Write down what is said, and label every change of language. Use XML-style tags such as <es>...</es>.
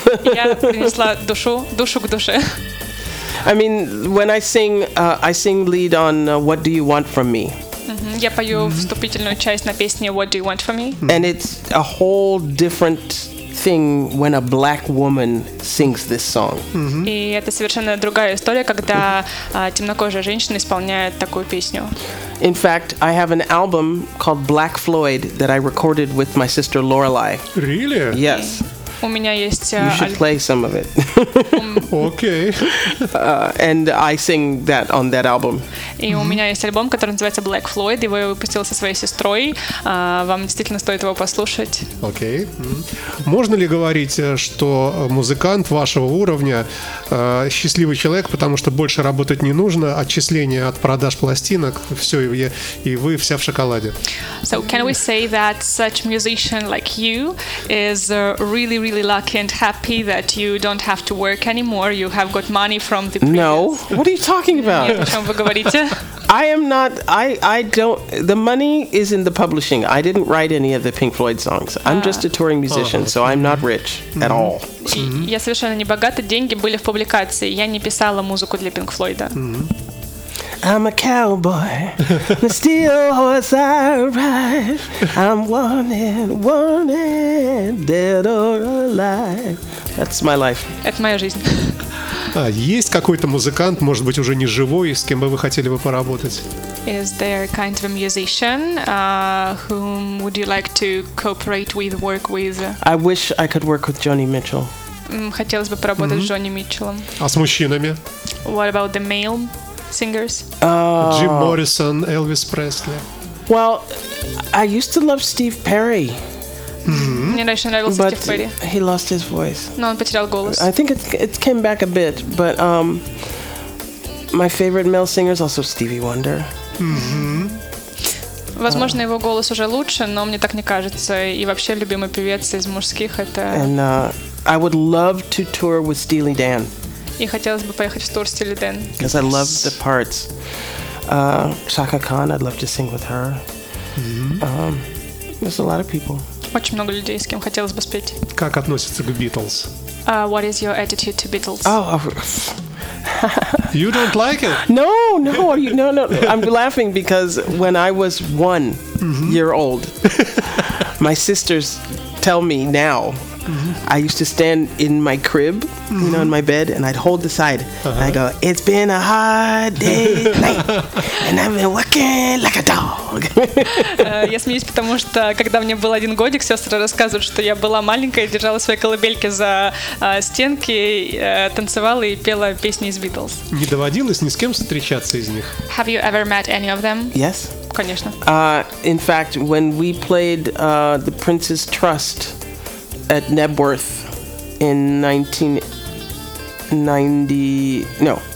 <ru>Я принесла душу к душе.</ru> <en>I mean, when I sing lead on What Do You Want From Me?</en> <ru>Я пою вступительную часть на песне What Do You Want From Me?</ru> <en>And it's a whole different thing when a black woman sings this song.</en> <ru>И это совершенно другая история, когда темнокожая женщина исполняет такую песню.</ru> <en>In fact, I have an album called Black Floyd that I recorded with my sister Lorelei. Really? Yes.</en> <ru>У меня есть.</ru> <en>You should play some of it. Okay. And I sing that on that album.</en> <ru>И у меня есть альбом, который называется Black Floyd. Его я выпустила со своей сестрой. Вам действительно стоит его послушать.</ru> <en>Okay.</en> <ru>Можно ли говорить, что музыкант вашего уровня счастливый человек, потому что больше работать не нужно, отчисления от продаж пластинок, все, и вы вся в шоколаде.</ru> <en>So can we say that such musician like you is really really lucky and happy that you don't have to work anymore, you have got money from the previous. No, what are you talking about? I am not, I don't, the money is in the publishing. I didn't write any of the Pink Floyd songs. I'm just a touring musician, so I'm not rich at all.</en> <ru>Я совершенно не богата, деньги были в публикации. Я не писала музыку для Pink Floyd.</ru> <en>I'm a cowboy, the steel horse I ride. I'm wanted, wanted, dead or alive. That's my life.</en> <ru>Это моя жизнь. А есть какой-то музыкант, может быть, уже не живой, с кем бы вы хотели бы поработать?</ru> <en>Is there kind of a musician whom would you like to cooperate with, work with? I wish I could work with Joni Mitchell.</en> <ru>Хотелось бы поработать с Джонни Митчеллом. А с мужчинами?</ru> <en>What about the male singers? Jim Morrison, Elvis Presley. Well, I used to love Steve Perry.</en> <ru>Мне раньше нравился</ru> <en>Steve Perry. He lost his voice.</en> <ru>Но он потерял голос.</ru> <en>I think it came back a bit, but my favorite male singer is also Stevie Wonder.</en> <ru>Возможно, его голос уже лучше, но мне так не кажется. И вообще любимый певец из мужских это.</ru> <en>And I would love to tour with Steely Dan.</en> <ru>И хотелось бы поехать в тур с Steely Dan.</ru> <en>Because I love the parts. Chaka Khan, I'd love to sing with her. There's a lot of people.</en> <ru>Очень много людей, с кем хотелось бы спеть. Как относится к Beatles?</ru> <en>What is your attitude to Beatles? You don't like it? No. I'm laughing because when I was 1 year old, my sisters tell me now. I used to stand in my crib, you know, in my bed, and I'd hold the side. And I go, it's been a hard day's night, and I've been working like a dog.</en> <ru>Я смеюсь, потому что, когда мне был 1 годик, сестры рассказывают, что я была маленькая, держала свои колыбельки за стенки, танцевала и пела песни из Beatles. Не доводилось ни с кем встречаться из них?</ru> <en>Have you ever met any of them? Yes.</en> <ru>Конечно.</ru> <en>In fact, when we played The Prince's Trust at Nebworth in 1991,</en>